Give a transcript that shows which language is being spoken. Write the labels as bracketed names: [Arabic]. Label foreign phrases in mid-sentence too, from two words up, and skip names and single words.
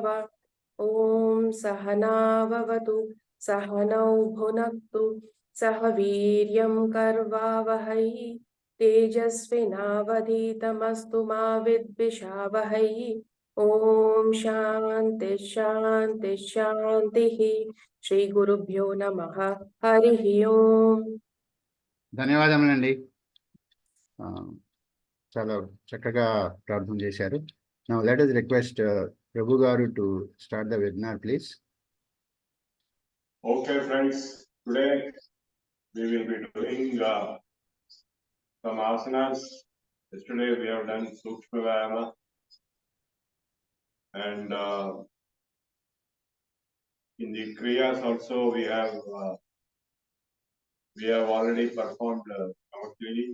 [Sanskrit] ॐ सहनाववतु सहनौ भुनक्तु सह वीर्यं कर्वावहै तेजस्विनावधीतमस्तु मा विद्विषावहै। ॐ शान्ति शान्ति शान्तिः। श्री गुरुभ्यो नमः। हरिः ओम्। [Telugu] ధన్యవాదములండి. చాలా చక్కగా ప్రార్థన చేశారు. [English] Now let us request Prabhu garu to start the webinar, please. Okay, friends. Today we will be doing some asanas. Yesterday we have done Sukshma Vyayama, and in the Kriyas also we have already performed our cleaning.